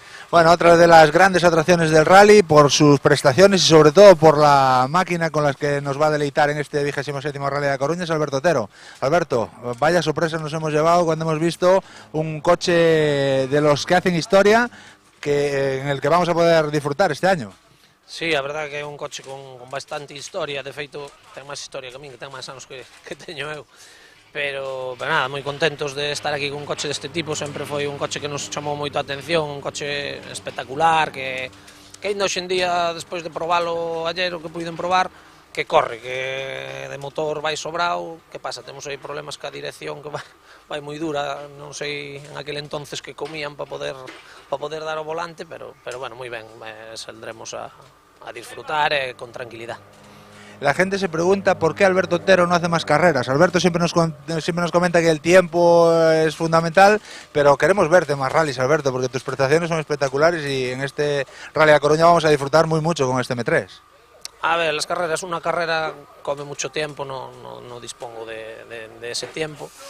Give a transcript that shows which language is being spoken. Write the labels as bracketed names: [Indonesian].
[Spanish] Bueno, otra de las grandes atracciones del rally por sus prestaciones y sobre todo por la máquina con la que nos va a deleitar en este 27º Rally de Coruña es Alberto Otero. Alberto, vaya sorpresa nos hemos llevado cuando hemos visto un coche de los que hacen historia en el que vamos a poder disfrutar este año. [Galician] Sí, a verdade que é un coche con bastante historia, de feito ten máis historia que a min, que ten máis anos que teño eu. Pero nada, moi contentos de estar aquí con un coche deste tipo, sempre foi un coche que nos chamou moito a atención, un coche espectacular, que ainda hoxe en día, despois de probalo ayer, o que puiden probar, que corre, que de motor vai sobrado, que pasa, temos aí problemas ca dirección que vai moi dura, non sei [Spanish] en aquel entonces [Galician] que comían para poder dar o volante, pero bueno, moi ben, [Spanish] saldremos [Galician] a disfrutar con tranquilidade. [Spanish] La gente se pregunta por qué Alberto Otero no hace más carreras. Alberto siempre nos comenta que el tiempo es fundamental, pero queremos verte más rallies, Alberto, porque tus prestaciones son espectaculares y en este Rally a Coruña vamos a disfrutar mucho con este M3. A ver, las carreras, una carrera come mucho tiempo, no dispongo de ese tiempo.